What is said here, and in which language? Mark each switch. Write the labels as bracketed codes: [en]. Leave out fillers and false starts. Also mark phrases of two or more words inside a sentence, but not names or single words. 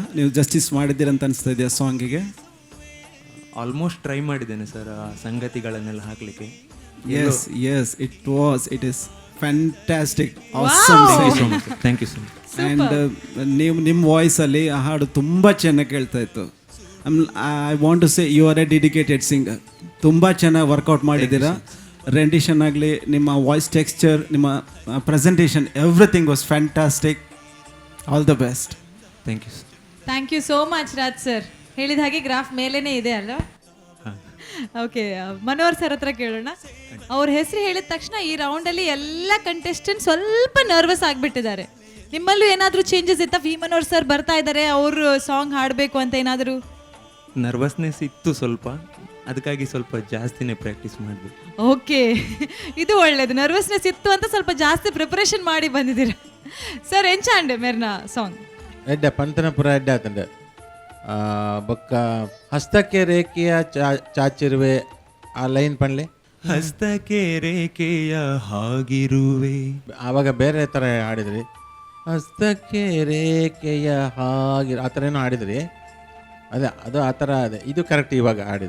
[kn] ನೀವು ಜಸ್ಟಿಸ್ ಮಾಡಿದ್ದೀರಂತ ಅನಿಸ್ತಾ ಇದೆಯಾ ಸಾಂಗಿಗೆ? [en] almost try [kn] ಮಾಡಿದ್ದೇನೆ ಸರ್ ಆ ಸಂಗತಿಗಳನ್ನೆಲ್ಲ ಹಾಕಲಿಕ್ಕೆ. [en] Yes it is fantastic, awesome singing. Thank you so much. [kn] ಆ್ಯಂಡ್ ನೀವು ನಿಮ್ಮ ವಾಯ್ಸಲ್ಲಿ ಆ ಹಾಡು ತುಂಬ ಚೆನ್ನಾಗಿ ಕೇಳ್ತಾ ಇತ್ತು. [en] I want to say you are a dedicated singer. [kn] ತುಂಬ ಚೆನ್ನಾಗಿ ವರ್ಕೌಟ್ ಮಾಡಿದ್ದೀರಾ. ರೆಂಡಿಷನ್ ಆಗಲಿ, ನಿಮ್ಮ [en] voice texture, [kn] ನಿಮ್ಮ ಪ್ರೆಸೆಂಟೇಷನ್, [en] Everything was fantastic. All the best. Thank you sir. thank you so much [kn] ರಾಜ್ ಸರ್. ಹೇಳಿದ ಹಾಗೆ ಗ್ರಾಫ್ ಮೇಲೇನೆ ಇದೆ ಅಲ್ಲ? ಓಕೆ, ಮನೋಹರ್ ಸರ್ ಹತ್ರ ಕೇಳೋಣ. ಅವ್ರ ಹೆಸರು ಹೇಳಿದ ತಕ್ಷಣ ಈ ರೌಂಡಲ್ಲಿ ಎಲ್ಲ ಕಂಟೆಸ್ಟೆಂಟ್ ಸ್ವಲ್ಪ ನರ್ವಸ್ ಆಗಿಬಿಟ್ಟಿದ್ದಾರೆ. ನಿಮ್ಮಲ್ಲೂ ಏನಾದರೂ ಚೇಂಜಸ್ ಇತ್ತಾ? ವಿ ಮನೋಹರ್ ಸರ್ ಬರ್ತಾ ಇದ್ದಾರೆ, ಅವರು ಸಾಂಗ್ ಹಾಡಬೇಕು ಅಂತ ಏನಾದರೂ? ನರ್ವಸ್ನೆಸ್ ಇತ್ತು ಸ್ವಲ್ಪ, ಅದಕ್ಕಾಗಿ ಸ್ವಲ್ಪ ಜಾಸ್ತಿನೇ ಪ್ರಾಕ್ಟೀಸ್ ಮಾಡಬೇಕು. ಓಕೆ, ಇದು ಒಳ್ಳೇದು. ನರ್ವಸ್ನೆಸ್ ಇತ್ತು ಅಂತ ಸ್ವಲ್ಪ ಜಾಸ್ತಿ ಪ್ರಿಪರೇಷನ್ ಮಾಡಿ ಬಂದಿದ್ದೀರಾ. [tcy] ಸರ್ ಎಂಚಾಂಡೆ ಮೇರ್ನ ಸಾಂಗ್ ಎಡ್ಡ ಪಂತನಪುರ ಎಡ್ಡ ಆತಂಡ ಬೊಕ್ಕ [kn] ಹಸ್ತಕ್ಕೆ ರೇಖೆಯ ಚಾಚಿರುವೆ [tcy] ಆ ಲೈನ್ ಪಣ್ಲೆ [kn] ಹಸ್ತಕ್ಕೆ ರೇಖೆಯ ಹಾಗಿರುವೆ. ಆವಾಗ ಬೇರೆ ಥರ ಹಾಡಿದ್ರಿ. ಹಸ್ತಕ್ಕೆ ರೇಖೆಯ ಹಾಗಿರು ಆ ಥರ ಏನೋ ಹಾಡಿದ್ರಿ. ಅದೇ ಅದು ಆ ಥರ ಅದೇ, ಇದು ಕರೆಕ್ಟ್ ಇವಾಗ ಹಾಡಿದ್ದು.